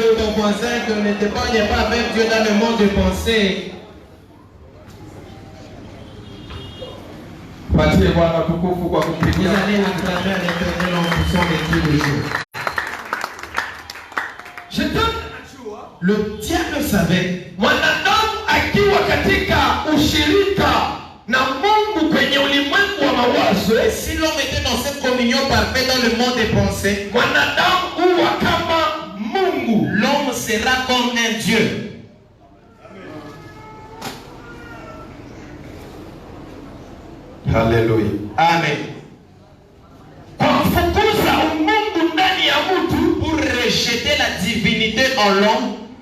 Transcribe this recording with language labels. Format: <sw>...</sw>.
<fr>Ton voisin que ne t'éloigne pas avec Dieu dans le monde des pensées.</fr> <sw>Patie Bwana tukufu kwa</sw> <fr>Vous</fr> <sw>kupigia.</sw> <fr>allez acclamer à l'Éternel en poussant des cris de joie.</fr> <sw>Shetani</sw> <fr>Le diable savait,</fr> <sw>mwanadamu akiwa katika ushirika na Mungu kwenye ulimwengu wa mawazo,</sw> <fr>et si l'homme était dans cette communion parfaite dans le monde des pensées,</fr> <sw>mwanadamu huwa kama Mungu.</sw> <fr>l'homme sera comme un Dieu. Haleluya. Amen.</fr> <sw>Kwa kufukuza umungu ndani ya mtu,</sw> <fr>Pour rejeter la divinité en l'homme,</fr>